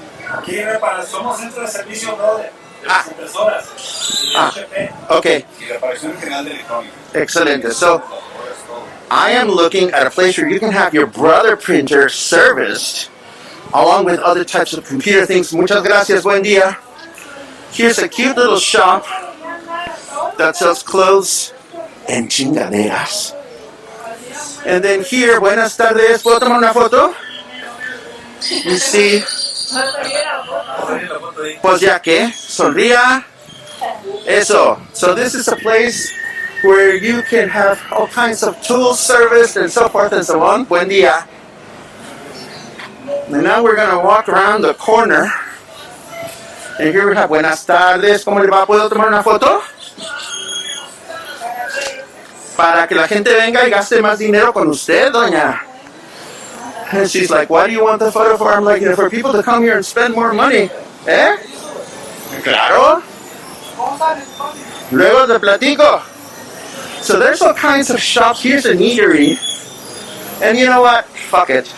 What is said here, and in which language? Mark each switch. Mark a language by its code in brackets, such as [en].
[es] Aquí somos centro de servicio, brother, de las impresoras y HP. [en] Okay. [es] Y reparación general de electrónica. Excelente. [en] So, I am looking at a place where you can have your brother printer serviced, along with other types of computer things. [es] Muchas gracias. Buen día. [en] Here's a cute little shop that sells clothes and chingaderas. And then here, [es] buenas tardes, ¿puedo tomar una foto? [en] You see, [es] pues ya que, sonría, eso. [en] So this is a place where you can have all kinds of tools serviced and so forth and so on. [es] Buen día. [en] And now we're going to walk around the corner. And here we have, [es] buenas tardes, ¿cómo le va? ¿Puedo tomar una foto? Para que la gente venga y gaste más dinero con usted, doña. [en] And she's like, why do you want the photo for? I'm like, for people to come here and spend more money. [es] ¿Eh? Claro. Luego te platico. [en] So there's all kinds of shops. Here's an eatery. And you know what? Fuck it.